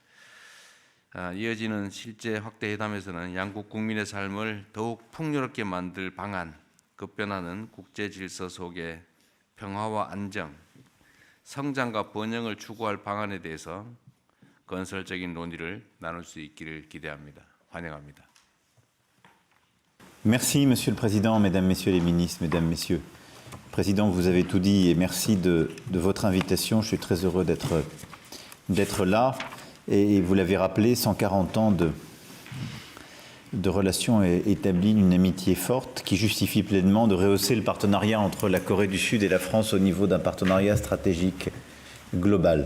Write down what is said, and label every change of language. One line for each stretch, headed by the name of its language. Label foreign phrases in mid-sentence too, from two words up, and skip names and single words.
Korean: 이어지는 실제 확대 회담에서는 양국 국민의 삶을 더욱 풍요롭게 만들 방안, 급변하는 국제 질서 속에 평화와 안정, 성장과 번영을 추구할 방안에 대해서 건설적인 논의를 나눌 수 있기를 기대합니다. 환영합니다.
French: Merci, Monsieur le Président, Mesdames, Messieurs les ministres, Mesdames, Messieurs. Président, vous avez tout dit et merci de votre invitation. Je suis très heureux d'être là. Et vous l'avez rappelé, 140 ans de relations établies, une amitié forte qui justifie pleinement de rehausser le partenariat entre la Corée du Sud et la France au niveau d'un partenariat stratégique global.